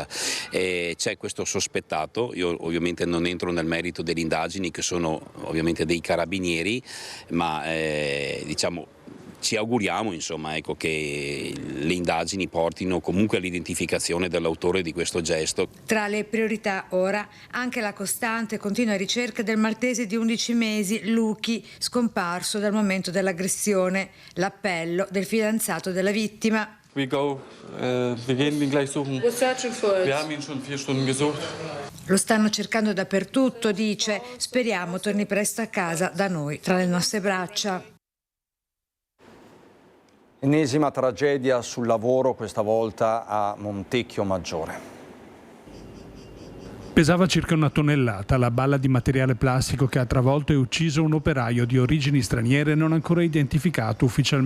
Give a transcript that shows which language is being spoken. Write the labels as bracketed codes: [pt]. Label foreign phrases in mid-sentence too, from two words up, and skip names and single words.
[it] C'è questo sospettato, io ovviamente non entro nel merito delle indagini che sono ovviamente dei carabinieri, ma diciamo ci auguriamo, insomma, ecco, che le indagini portino comunque all'identificazione dell'autore di questo gesto. Tra le priorità ora anche la costante e continua ricerca del maltese di 11 mesi, Luchi, scomparso dal momento dell'aggressione, l'appello del fidanzato della vittima. [de] We gehen ihn gleich suchen. [en] We're searching for it. [de] Wir haben ihn schon 4 Stunden gesucht. [it] Lo stanno cercando dappertutto, dice, speriamo torni presto a casa da noi, tra le nostre braccia. Ennesima tragedia sul lavoro, questa volta a Montecchio Maggiore. Pesava circa 1 tonnellata la balla di materiale plastico che ha travolto e ucciso un operaio di origini straniere non ancora identificato ufficialmente.